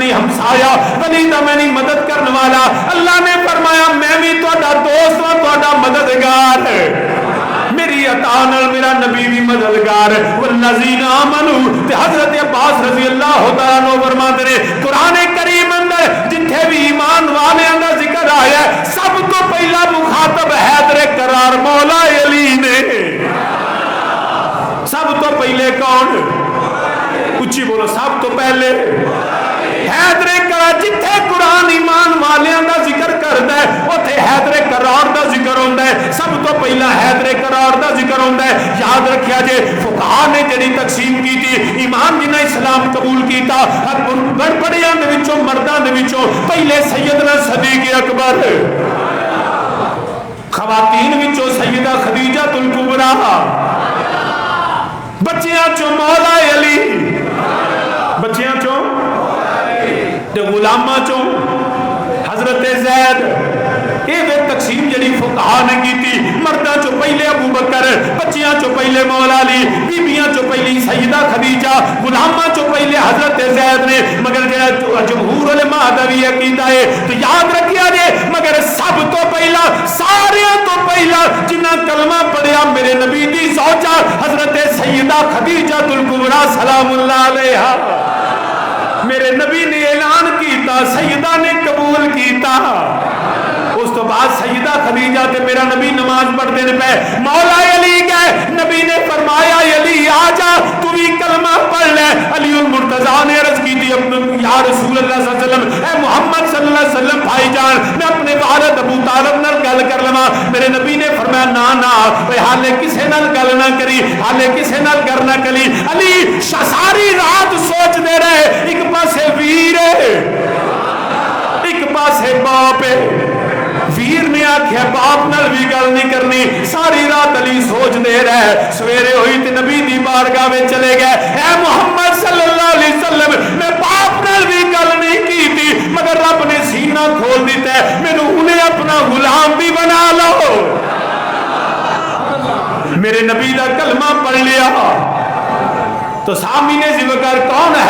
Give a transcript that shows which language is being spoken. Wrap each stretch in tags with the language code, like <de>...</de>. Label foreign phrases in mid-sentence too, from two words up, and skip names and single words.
<pa>نہیں ہمسایا، ولی دا میں نہیں مدد کرنے والا، اللہ نے فرمایا میں بھی تہاڈا دوست ہوں، تہاڈا مددگار ہے، میری عطا نال میرا نبی بھی مددگار ہے،</pa> <ar>والذین آمنوا</ar> <pa>تے حضرت عباس</pa> <ar>رضی اللہ تعالیٰ عنہ</ar> <pa>فرماتے ہیں قرآن کریم اندر جتھے بھی ایمان والیاں دا ذکر آیا ہے سب تو پہلا مخاطب حیدر کرار مولا علی نے، سب تو پہلے کون؟ اچھی بولو، سب تو پہلے حیدر کرار، جتھے قرآن ایمان والیاں دا ذکر کردا ہے اوتھے حیدر کرار دا ذکر ہوندا ہے، سب تو پہلا حیدر کرار دا ذکر ہوندا ہے۔ یاد رکھیا جے فقہاء نے جڑی تقسیم کی تھی، ایمان جنہیں اسلام قبول کیتا بڑ بڑیاں دے وچوں مرداں دے وچوں پہلے سیدنا صدیق اکبر، خواتین وچوں سیدہ خدیجہ الکبریٰ، بچیاں چوں مولا علی، بچیاں چوں تے غلاماں چوں حضرت زید، یہ تقسیم جڑی فقہاء نے کی تھی، مرداں چوں پہلے ابو بکر، بچیاں چوں پہلے مولا علی، بیبیاں چوں پہلی سیدہ خدیجہ، غلاماں چوں پہلے حضرت زید نے، مگر جڑا جمہور علماء دا وی عقیدہ ہے تو یاد رکھیا جے مگر سب تو پہلا سارے تو پہلا جنہ کلمہ پڑھیا میرے نبی دی زوجہ حضرت سیدہ خدیجہ الکبریٰ</pa> <ar>سلام اللہ علیہا،</ar> <pa>میرے نبی نے اعلان کیتا، سیدہ نے قبول کیتا، اس تو بعد سیدہ خدیجہ تے میرا نبی نماز پڑھتے نے پہ مولا علی گئے، نبی نے فرمایا علی آجا تو بھی کلمہ پڑھ لے، علی المرتضیٰ نے عرض کی تھی</pa> <ar>یا رسول اللہ صلی اللہ علیہ وسلم،</ar> <pa>اے محمد</pa> <ar>صلی اللہ علیہ وسلم</ar> <pa>بھائی جان میں اپنے والد ابو طالب نال گل کر لواں، میرے نبی نے فرمایا نا حالے کسے نال گل نہ کری، حالے کسے نال گل نہ کری، علی ساری رات سوچ دے رہے ایک پاسے ویر ہے ایک پاسے باپ ہے، ویر نے آکھیا باپ نال بھی گل نہیں کرنی، ساری رات علی سوچ دے رہے، سویرے ہوئی تے نبی دی بارگاہ میں چلے گئے، اے محمد</pa> <ar>صلی اللہ علیہ وسلم</ar> <pa>میں باپ نال بھی گل نہیں کی تھی مگر رب نے سینہ کھول دیتا ہے، میں نے انہیں اپنا غلام بھی بنا لو، میرے نبی دا کلمہ پڑھ لیا تو سامین ذی وقار کون ہے؟</pa>